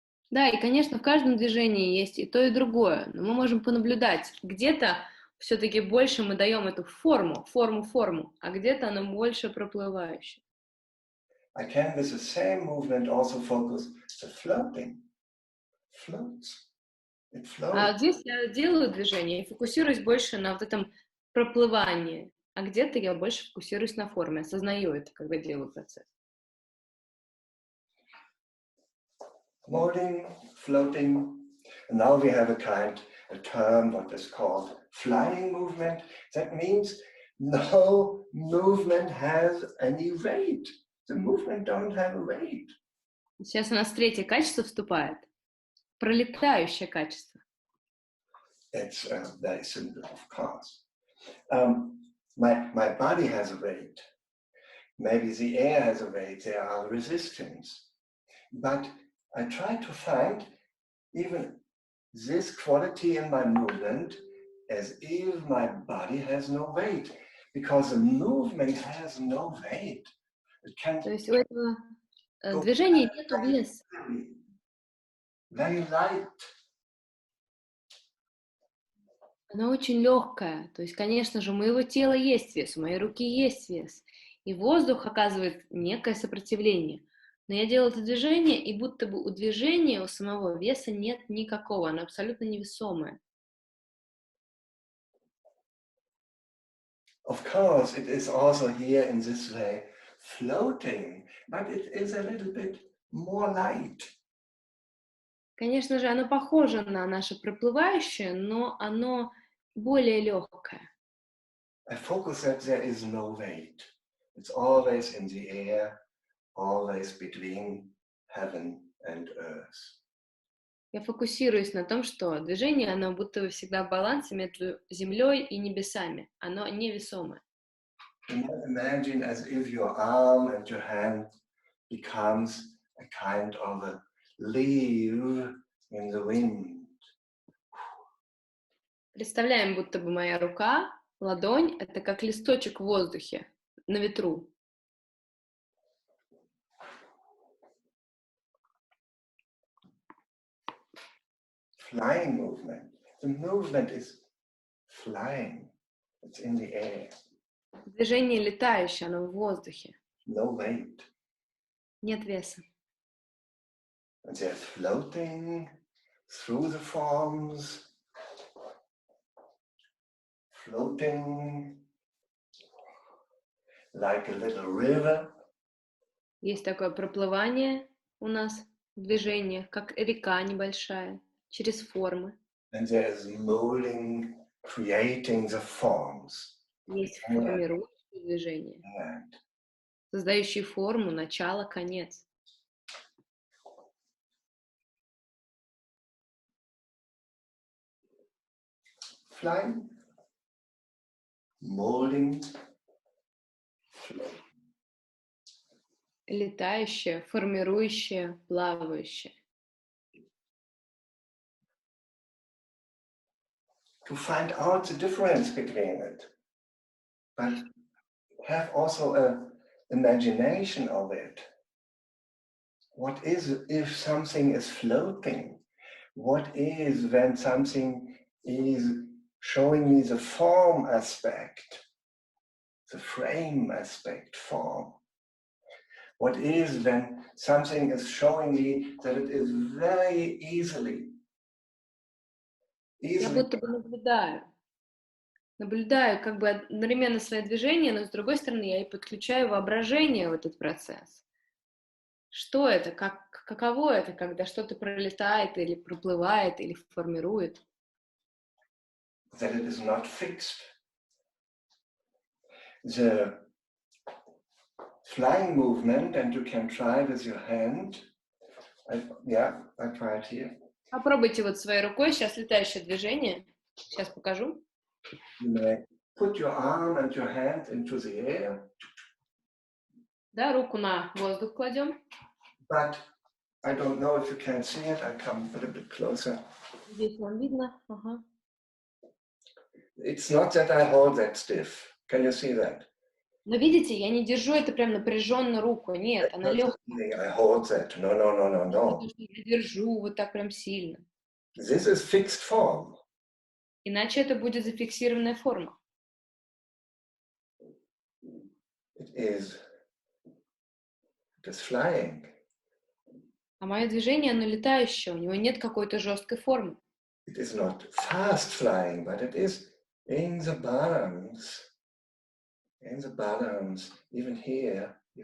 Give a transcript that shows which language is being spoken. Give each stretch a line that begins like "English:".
Russian: Да, и, конечно, в каждом движении есть и то, и другое, но мы можем понаблюдать, где-то все-таки больше мы даем эту форму, а где-то она больше проплывающая.
English: I can with the same movement also focus the floating. Floats. It floats.
Russian: А здесь я делаю движение и фокусируюсь больше на вот этом проплывании, а где-то я больше фокусируюсь на форме, осознаю это, когда делаю процесс.
English: Molding, floating. And now we have a term what is called flying movement. That means no movement has any weight. The movement don't have a weight.
Russian: Сейчас у нас третье качество вступает. Пролетающее качество.
English: It's very simple, of course. My body has a weight. Maybe the air has a weight. There are resistance. But I try to find even this quality in my movement as if my body has no weight, because the movement has no weight. It can.
Russian: То есть у этого движения нет веса.
English: Very light.
Russian: Оно очень легкое. То есть, конечно же, у моего тела есть вес, у моей руки есть вес. И воздух оказывает некое сопротивление. Но я делаю это движение, и будто бы у движения, у самого веса нет никакого, оно абсолютно невесомое.
English: Of course, it is also here in this way floating, but it is a little bit more light.
Russian: Конечно же, оно похоже на наше проплывающее, но оно более легкое.
English: I focus that there is no weight. It's always in the air, always between heaven and earth.
Russian: Я фокусируюсь на том, что движение, оно будто бы всегда в балансе между землей и небесами. Оно невесомое.
English: Imagine as if your arm and your hand becomes a kind of a leaf in the wind.
Russian: Представляем, будто бы моя рука, ладонь, это как листочек в воздухе, на ветру.
English: Flying movement. The movement is flying. It's in the air.
Russian: Движение летающее, оно в воздухе.
English: No weight.
Russian: Нет веса.
English: And they're floating through the forms. Floating like a little river.
Russian: Есть такое проплывание у нас, движение, как река небольшая, через формы.
English: And there is molding, creating the forms.
Russian: Есть формирующие движения,
English: And
Russian: создающие форму, начало, конец.
English: flying, molding, floating.
Russian: Летающее, формирующее, плавающее.
English: To find out the difference between it, but have also an imagination of it. What is if something is floating? What is when something is showing me the form aspect, the frame aspect, form? What is when something is showing me that it is very easily
Russian: Я будто бы наблюдаю как бы одновременно свои движения, но с другой стороны я и подключаю воображение в этот процесс. Что это, каково это, когда что-то пролетает или проплывает, или формирует?
English: that it is not fixed. The flying movement, and you can try with your hand. I try it here.
Russian: Попробуйте вот своей рукой, сейчас летающее движение. Сейчас покажу.
English: You may put your arm and your hand into the air.
Russian: Да, руку на воздух кладем.
English: But I don't know if you can see it. I come a little bit closer.
Russian: Здесь вам видно. Ага.
English: It's not that I hold that stiff. Can you see that?
Russian: Но видите, я не держу это прям напряженно руку. Нет, она легкая.
English: I hold that. No.
Russian: Я держу вот так прям сильно.
English: This is fixed form.
Russian: Иначе это будет зафиксированная форма.
English: It is flying.
Russian: А мое движение, оно летающее, у него нет какой-то жесткой формы.
English: It is not fast flying, but it is in the balance. In the balance, even here.